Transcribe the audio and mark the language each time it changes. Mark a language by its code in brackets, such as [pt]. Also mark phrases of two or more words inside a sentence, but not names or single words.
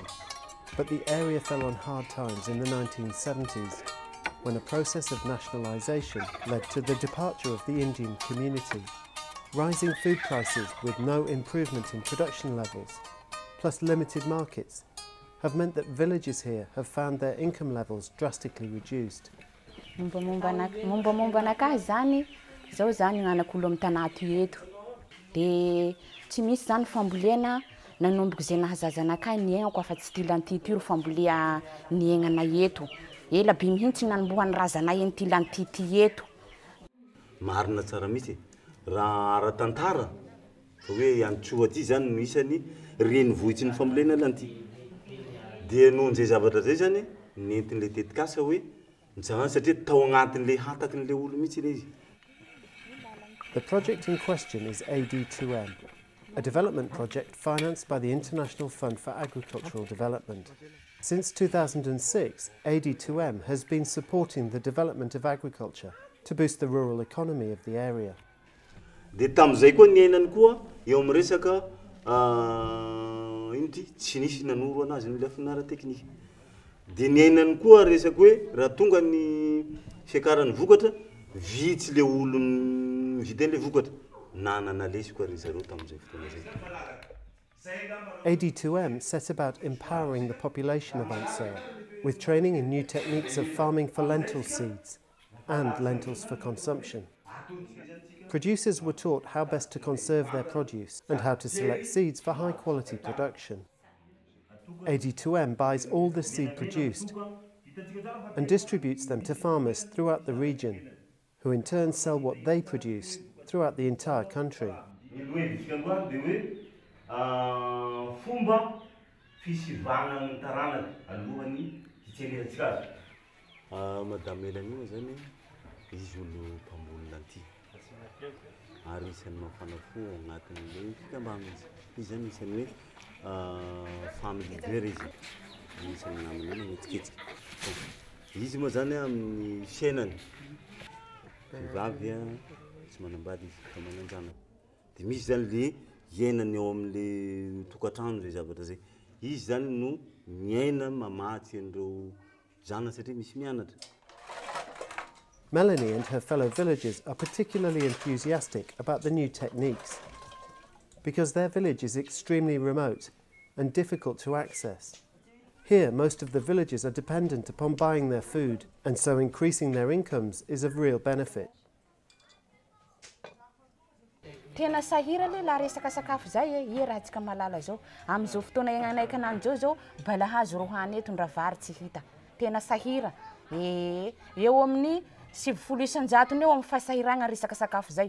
[en] But the area fell on hard times in the 1970s, when a process of nationalisation led to the departure of the Indian community. Rising food prices with no improvement in production levels, plus limited markets, have meant that villages here have found their income levels drastically reduced. [mg] Momba nakahy zany, zao zany gn'anak'olo amy tanà ty eto. De tsy misy zany fambolena nanomboky zay nahazaza anakahy niaignako afa tsy ty lanty ty ro fambolea niaignana eto. Ela be mihitsy nanomboha ny razanay eny ty lanty ty eto. Marina tsara mihitsy raha ara-tantara fa hoe Antsoha ty zany no isany renivohitsy ny fambolena lanty. De nohon'izay zavatra zay zany nentin'le tetikasa hoe zany satria tao agnatin'le hatakin'le olo mihitsy le izy. [en] The project in question is AD2M, a development project financed by the International Fund for Agricultural Development. Since 2006, AD2M has been supporting the development of agriculture to boost the rural economy of the area. [mg] De tam'izay koa niainany koa eo amin'ny resaka ino ty tsy nisy nanoro anazy ny lafinara teknika. De niainany koa resaky hoe raha tonga ny fiakaran'ny vokatra vitsy le olo viden'le vokatra nanana lesy koa ry zareo tam'izay fotoana zay. [en] AD2M set about empowering the population of Antsoha with training in new techniques of farming for lentil seeds and lentils for consumption. Producers were taught how best to conserve their produce and how to select seeds for high-quality production. AD2M buys all the seed produced and distributes them to farmers throughout the region, who in turn sell what they produce throughout the entire country. [mg] Madame Melanie zany izy olo mpamboly lanty. Ary isany mafana fo agnatin'le fikambana izy zany isany hoe [en] family leader [mg] izy. Isany namany mitsikitsika. Izy moa zany amin'ny fiainany vavy tsy manambady izy fa mananjana. De misy zany le iainany eo amin'le tokantrano zay zavatra zay. Izy zany no miaina mamatsy an'ireo zana satria misy mianatra. [en] Melanie and her fellow villagers are particularly enthusiastic about the new techniques because their village is extremely remote and difficult to access. Here, most of the villagers are dependent upon buying their food, and so increasing their incomes is of real benefit. [mg] Tena sahira le la resaka sakafo zay raha tsika malala zao am'izao fotoana iagnanay kanany zao balahazo rohany eto ndra vary tsy hita. Tena sahira. Eo amin'ny 7 isan-jato eo amin'ny fahasahiragna resaka sakafo zay.